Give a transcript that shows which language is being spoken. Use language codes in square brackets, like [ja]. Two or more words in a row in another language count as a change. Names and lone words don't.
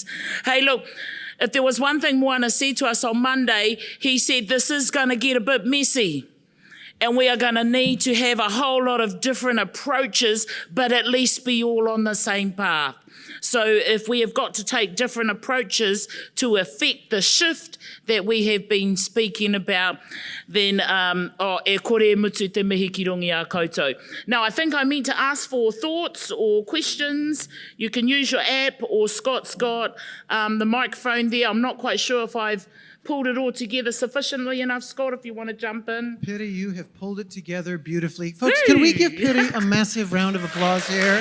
[en] Hey, look, if there was one thing Moana said to us on Monday, he said this is going to get a bit messy. And we are going to need to have a whole lot of different approaches, but at least be all on the same path. So if we have got to take different approaches to affect the shift that we have been speaking about, then [mi] e kore mutu te mihi ki rongi a koutou. [en] Now, I think I meant to ask for thoughts or questions. You can use your app, or Scott's got the microphone there. I'm not quite sure if I've pulled it all together sufficiently enough. Scott, if you want to jump in. Piri, you have pulled it together beautifully. Folks, can we give Piri a massive round of applause here?